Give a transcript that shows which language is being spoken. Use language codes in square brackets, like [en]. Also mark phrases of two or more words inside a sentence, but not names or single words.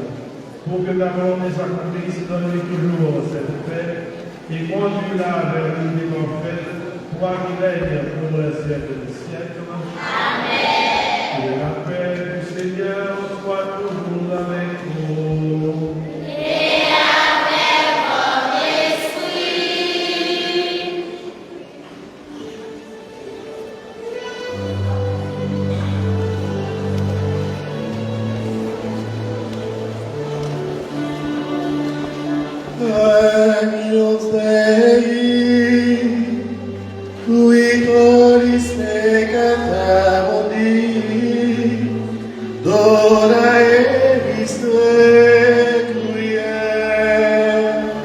[fr] Pour que ta volonté s'accomplisse, donne-lui toujours cette paix et conduis-la vers l'unité parfaite, toi qui règnes pour le siècle des siècles. Amen. Et la paix du Seigneur soit toujours avec vous. Et avec votre esprit. [la] Agnus Dei, qui tollis peccata mundi, dona eis requiem.